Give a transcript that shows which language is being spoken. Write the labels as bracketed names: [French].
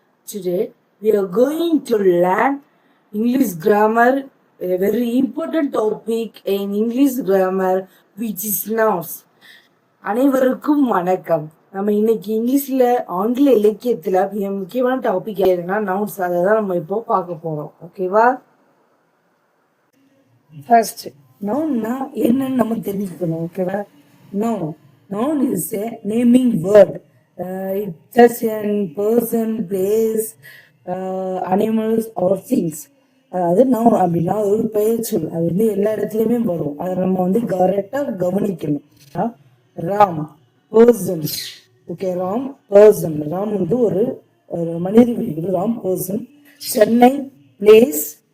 [English] Today we are going to learn English grammar, a very important topic in English grammar which is nouns. [Tamil] அனைவருக்கும் வணக்கம். நம்ம இன்னைக்கு இங்கிலீஷ்ல ஆங்கில இலக்கியத்துல மிக முக்கியமான டாபிக் எதுனா நவுன்ஸ். அதை தான் நம்ம இப்போ பார்க்க போறோம். ஓகேவா? ஃபர்ஸ்ட் நவுன்னா என்னன்னு நம்ம தெரிஞ்சுக்கணும். [English] ஓகேவா? Noun is a naming word. It's just a person, place, animals or things. [Tamil] அதாவது நவுன் அப்படின்னா ஒரு பெயர் சொல். அது வந்து எல்லா இடத்துலையுமே வரும். அதை நம்ம வந்து கரெக்டாக கவனிக்கணும். Ram person. Okay, Ram person. Ram வந்து ஒரு மனித வீடு. ராம் பர்சன். சென்னை பிளேஸ்.